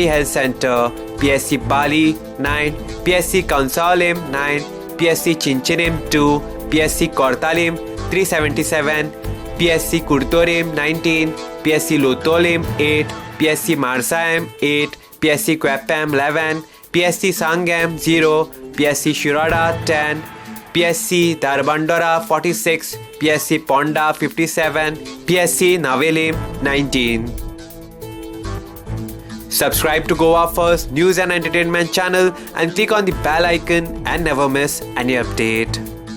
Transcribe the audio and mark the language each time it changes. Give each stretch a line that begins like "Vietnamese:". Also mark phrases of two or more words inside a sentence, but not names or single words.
English: Health Center, PSC Bali 9, PSC Kansalim 9, PSC Chinchinim 2, PSC Kortalim 377, PSC Kurtorim 19, PSC Lotolim 8, PSC Marsaim 8, PSC Kwapam 11, PSC Sangam 0, PSC Shirada 10, PSC Darbandora 46, PSC Ponda 57, PSC Navelim 19. Subscribe to Goa First News and Entertainment channel and click on the bell icon and never miss any update.